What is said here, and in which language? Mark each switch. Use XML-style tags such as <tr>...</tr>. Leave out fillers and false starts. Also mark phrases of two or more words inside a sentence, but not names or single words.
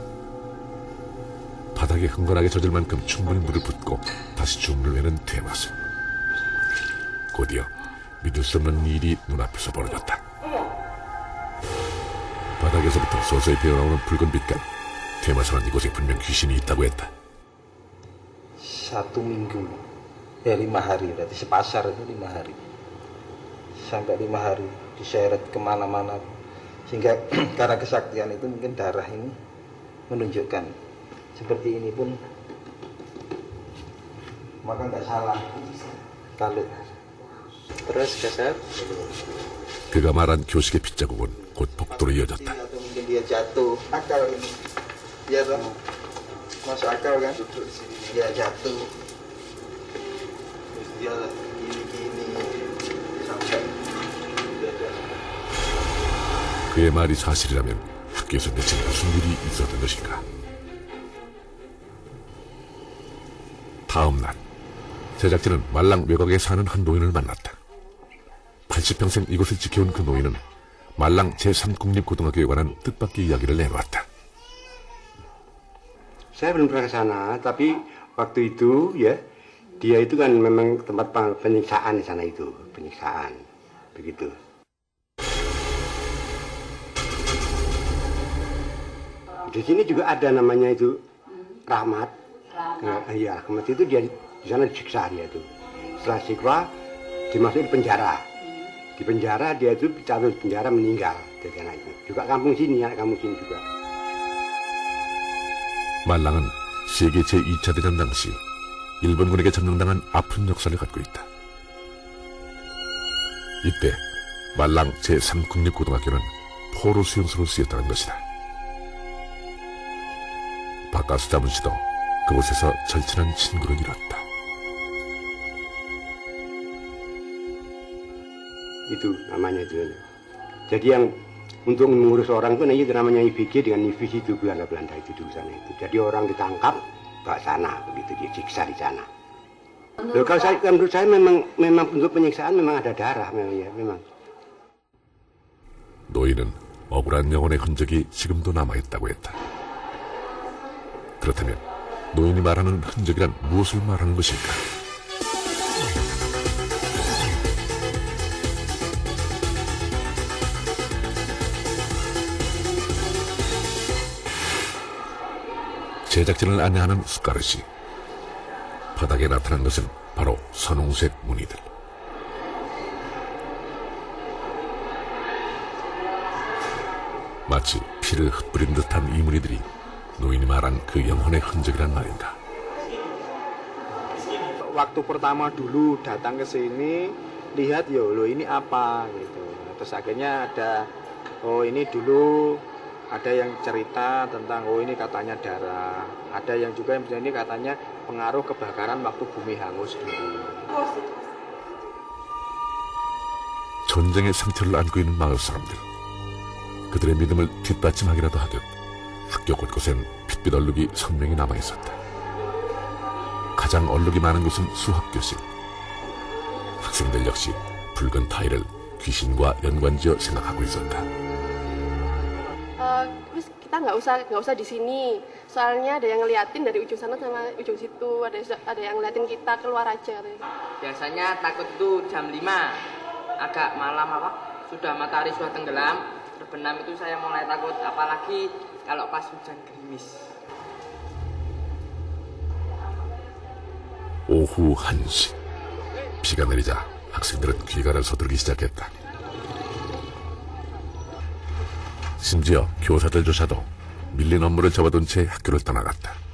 <ko>바닥에 흥건하게 젖을 만큼 충분히 물을 붓고 다시 주문을 외는 테마사. 곧이어 믿을 수 없는 일이 눈앞에서 벌어졌다. 바닥에서부터 서서히 되어나오는 붉은 빛깔. 테마사는 이곳에 분명 귀신이 있다고 했다.</ko> <id>1 minggu, 5 hari, berarti sepasar itu 5 hari. Sampai 5 hari diseret kemana-mana. Sehingga karena kesaktian itu mungkin darah ini menunjukkan. Seperti ini pun, maka nggak salah kalau Terus geser.</id> <ko>그가 말한 교식의 핏자국은 곧 복도로 이어졌다.</ko> <id>atau mungkin dia jatuh akal ini. Dia tuh masuk akal kan? Dia jatuh. Terus dia gini-gini sampai</id> <ko>그의 말이 사실이라면 학교에서 대체 무슨 일이 있었던 것인가? 다음 날 제작진은 말랑 외곽에 사는 한 노인을 만났다. 80평생 이곳을 지켜온 그 노인은 말랑 제3국립고등학교에 관한 뜻밖의 이야기를 내놓았다.</ko> <id>Saya belum pernah ke sana, tapi waktu itu ya, dia itu kan memang tempat penyiksaan di sana itu, penyiksaan, begitu. Di sini juga ada namanya itu Rahmat. Iya, Rahmat itu dia di sana disiksa dia itu. Setelah siksa, dimasuk di penjara. Di penjara dia itu jatuh di penjara meninggal di sana itu. Juga kampung sini, anak kampung sini juga.</id> <ko>말랑은 세계 제2차 대전 당시 일본군에게 점령당한 아픈 역사를 갖고 있다. 이때 말랑 제3국립고등학교는 포로 수용소로 쓰였다는 것이다. 바카스 자문 씨도 그곳에서 절친한 친구를 잃었다.</ko> <id>Itu namanya itu. Jadi yang untuk mengurus orang itu namanya IBG dengan IVC itu Belanda itu dulu sana itu. Jadi orang ditangkap ke sana begitu, disiksa di sana. Loh, kalau saya, menurut saya memang untuk penyiksaan memang ada darah memang ya memang.</id> <ko>노인은 억울한 영혼의 흔적이 지금도 남아있다고 했다. 그렇다면 노인이 말하는 흔적이란 무엇을 말하는 것일까? 제작진을 안내하는 숟가르시. 바닥에 나타난 것은 바로 선홍색 무늬들. 마치 피를 흩뿌린 듯한 이 무늬들이 노인이 말한 그 영혼의 흔적이란 말인가.</ko> <id>Waktu pertama dulu datang ke sini, lihat yo, lo ini apa gitu. Terus akhirnya ada, oh ini dulu ada yang cerita tentang, oh ini katanya darah. Ada yang juga yang ini katanya pengaruh kebakaran waktu bumi hangus dulu.</id> <ko>전쟁의 상처를 안고 있는 마을 사람들. 그들의 믿음을 뒷받침하기라도 하듯 학교 곳곳엔 핏빛 얼룩이 선명히 남아있었다. 가장 얼룩이 많은 곳은 수학교실. 학생들 역시 붉은 타일을 귀신과 연관지어 생각하고 있었다.</ko> <id>Kita nggak usah di sini, soalnya ada yang ngeliatin dari ujung sana sama ujung situ, ada yang ngeliatin kita keluar aja. Biasanya takut itu jam 5, agak malam sudah matahari sudah tenggelam, terbenam itu saya mulai takut, apalagi kalau pas hujan gerimis.</id> <ko>오후 1시. 비가 내리자 학생들은 귀가를 서두르기 시작했다. 심지어 교사들조차도 밀린 업무를 접어둔 채 학교를 떠나갔다.</ko>